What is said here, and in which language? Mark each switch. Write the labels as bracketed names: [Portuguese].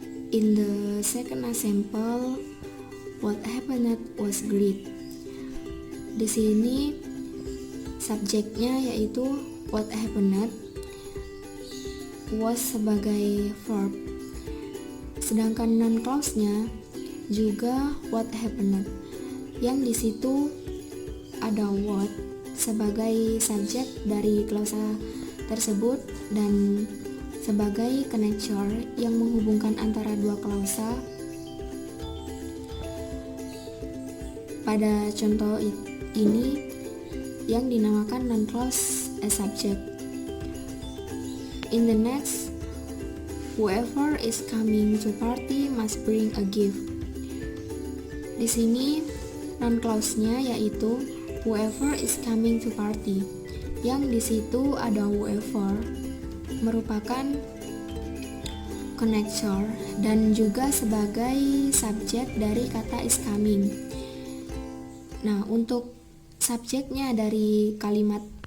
[English] In the second example, what happened was great. [Indonesian] Di sini subjeknya yaitu [English] what happened, [Indonesian] was sebagai verb. Sedangkan non-clause-nya juga [English] what happened, [Indonesian] yang di situ ada what sebagai subjek dari klausa tersebut dan sebagai connector yang menghubungkan antara dua klausa. Pada contoh ini yang dinamakan non-clause as subject. [English] In the next, whoever is coming to party must bring a gift. [Indonesian] Di sini non-clause-nya yaitu [English] whoever is coming to party, [Indonesian] yang di situ ada whoever merupakan connector dan juga sebagai subjek dari kata is coming. Nah, untuk subjeknya dari kalimat